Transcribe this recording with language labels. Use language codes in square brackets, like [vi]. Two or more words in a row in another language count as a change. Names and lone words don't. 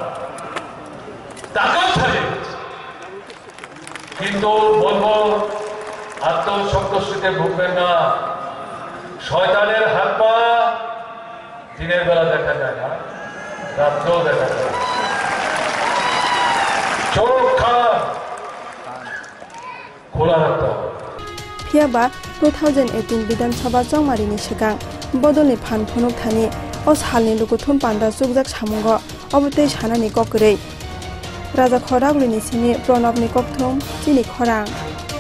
[bn] তাকেও ছাড়িয়ে দিচ্ছে কিন্তু বলবো আত্মসন্তুষ্টিতে ভুগবেন না শয়তানের হাত পা দিনের বেলা দেখা যায় না রাত্রেও দেখা যায় চোখ খোলা রাখতে হবে [trp] Phiaba 2018 বিধানসভা চংমারিনি sigang বদলনি ফানফুনুক থানি ও সালনি লুকু থুমপান্দা চুকজাক সামুঙ্গ অবতৈ সানানি ককरै রাজা খরাগুলিনি সিনি প্রণবনি ককথুম চিনি খরাং